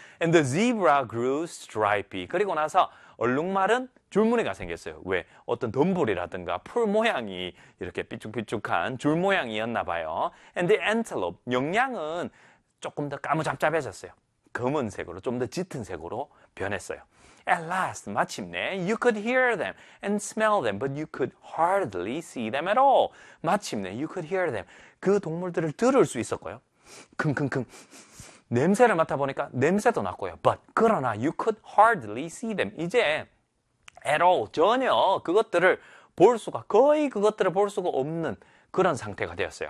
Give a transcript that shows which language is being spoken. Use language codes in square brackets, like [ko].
[en] And the zebra grew stripy. [ko] 그리고 나서 얼룩말은 줄무늬가 생겼어요. 왜? 어떤 덤불이라든가 풀 모양이 이렇게 삐죽삐죽한 줄 모양이었나 봐요. [en] And the antelope, [ko] 영양은 조금 더 까무잡잡해졌어요. 검은색으로 좀 더 짙은 색으로 변했어요. [en] At last, [ko] 마침내, [en] you could hear them and smell them, but you could hardly see them at all. [ko] 마침내, [en] you could hear them. [ko] 그 동물들을 들을 수 있었고요. 킁킁킁. 냄새를 맡아보니까 냄새도 났고요. [en] But, [ko] 그러나, [en] you could hardly see them. [ko] 이제, [en] at all. [ko] 전혀 그것들을 볼 수가, 거의 그것들을 볼 수가 없는 그런 상태가 되었어요.